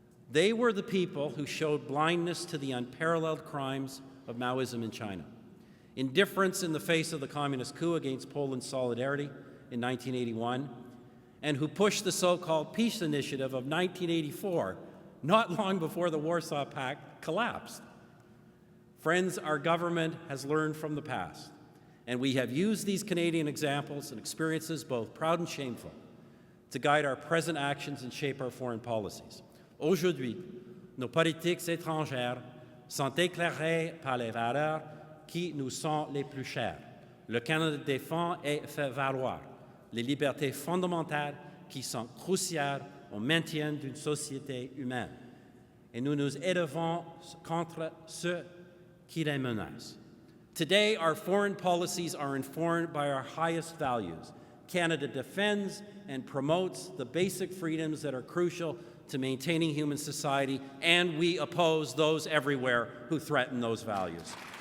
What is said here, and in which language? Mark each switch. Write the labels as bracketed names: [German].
[English] They were the people who showed blindness to the unparalleled crimes of Maoism in China, indifference in the face of the communist coup against Poland's solidarity in 1981, and who pushed the so-called peace initiative of 1984, not long before the Warsaw Pact collapsed. Friends, our government has learned from the past, and we have used these Canadian examples and experiences, both proud and shameful, to guide our present actions and shape our foreign policies. [French] Aujourd'hui, nos politiques étrangères sont éclairées par les valeurs qui nous sont les plus chères. Le Canada défend et fait valoir les libertés fondamentales qui sont cruciales au maintien d'une société humaine. Et nous nous élevons contre ceux qui les menacent. [English] Today, our foreign policies are informed by our highest values. Canada defends and promotes the basic freedoms that are crucial to maintaining human society, and we oppose those everywhere who threaten those values.